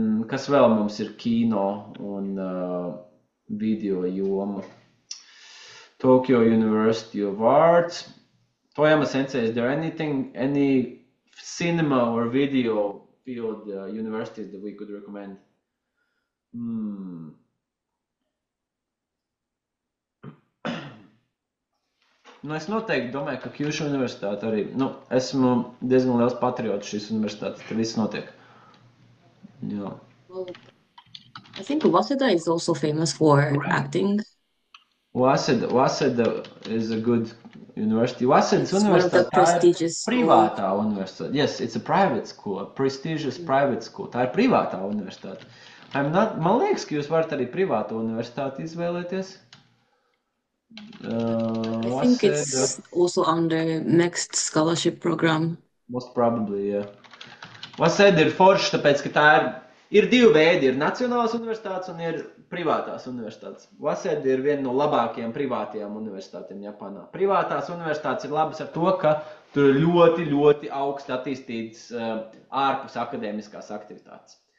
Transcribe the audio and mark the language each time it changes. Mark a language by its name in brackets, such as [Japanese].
[Latvian] Kas vēl mums ir kino un video joma? [English] Tokyo University of Arts. Toyama Sensei, is there any cinema or video field universities that we could recommend? [Latvian] Es noteikti domāju, ka Kyushu universitāte arī, esmu diezgan liels patriots šīs universitātes, te viss notiek. Jā. [English] Well, I think Waseda is also famous for acting. Waseda is a good university. [Latvian] Waseda's universitāte, privātā universitāte. [English] Yes, it's a private school, a prestigious private school. [Latvian] Tā ir privātā universitāte. Man liekas, ka jūs varat arī privātu universitāti izvēlēties. [English] I think it's also under mixed scholarship program. Most probably, yeah. [Latvian] Waseda ir forši, tāpēc, ka tā ir Ir divi veidi, ir nacionālas universitātes un ir privātās universitātes. Waseda ir viena no labākajām privātajām universitātēm Japānā. Privātās universitātes ir labas ar to, ka tur ir ļoti, ļoti augsti attīstītas ārpus akadēmiskās aktivitātes.